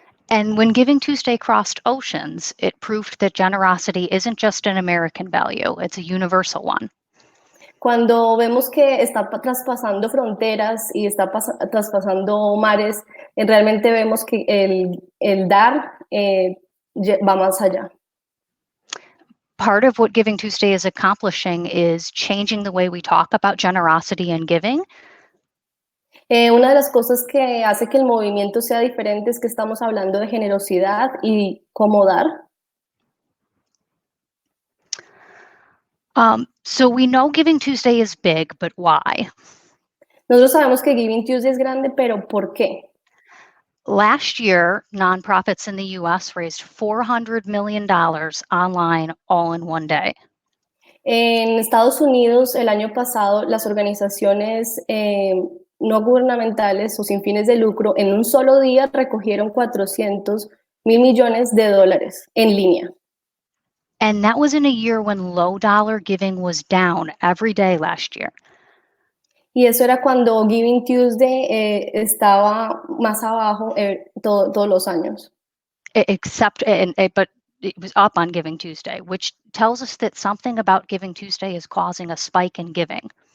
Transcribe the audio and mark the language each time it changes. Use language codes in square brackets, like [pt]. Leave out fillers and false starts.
[en] And when Giving Tuesday crossed oceans, it proved that generosity isn't just an American value, it's a universal one. [es] Cuando vemos que está traspasando fronteras y está traspasando mares, realmente vemos que el dar va más allá. [en] Part of what Giving Tuesday is accomplishing is changing the way we talk about generosity and giving. [es] Una de las cosas que hace que el movimiento sea diferente es que estamos hablando de generosidad y cómo dar. [en] So we know Giving Tuesday is big, but why? [es] Nosotros sabemos que Giving Tuesday es grande, pero ¿por qué? [en] Last year, nonprofits in the US raised $400 million online all in one day. [es] En Estados Unidos, el año pasado, las organizaciones no gubernamentales o sin fines de lucro en un solo día recogieron 400 mil millones de dólares en línea. [en] And that was in a year when low dollar giving was down every day last year. [es] Y eso era cuando Giving Tuesday estaba más abajo todos los años. [en] But it was up on Giving Tuesday, which tells us that something about Giving Tuesday is causing a spike in giving.